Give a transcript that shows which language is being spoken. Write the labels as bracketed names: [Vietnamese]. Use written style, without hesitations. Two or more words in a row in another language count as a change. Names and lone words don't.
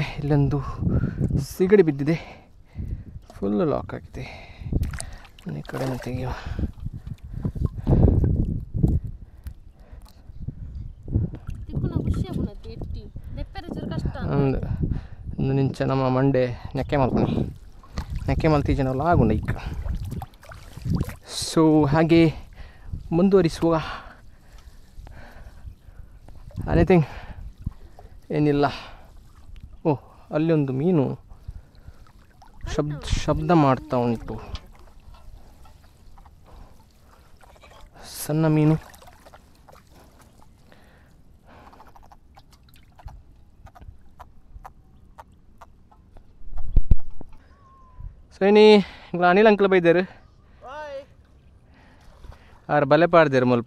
[Kannada] ಇಲ್ಲೊಂದು ಸಿಗಡಿ ಬಿದ್ದಿದೆ, ಫುಲ್ಲು ಲಾಕ್ ಆಗಿದೆ. ಈ ಕಡೆ ತೆಗೆಯುವ. [Tulu] ಒಂದು ನಿಂಚ ನಮ್ಮ ಮಂಡೆ ನೆಕ್ಕೆ ಮಲ್ಪಣಿ ನೆಕ್ಕೆ ಮಲ್ತೀಜ ನಾವು ಆಗುಂಡ ಈಗ. [Kannada] ಸೊ ಹಾಗೆ ಮುಂದುವರಿಸುವ. ಎನಿಥಿಂಗ್ ಏನಿಲ್ಲ. ಓಹ್, ಅಲ್ಲಿ ಒಂದು ಮೀನು ಶಬ್ದ ಮಾಡ್ತಾ ಉಂಟು, ಸಣ್ಣ ಮೀನು. [Tulu] ಸೈನಿ ಅನಿಲ್ ಅಂಕಲ್ ಬೈದಾರು ಆರು ಬಲೆ ಪಾಡ್ದೇರು ಮುಲ್ಪ.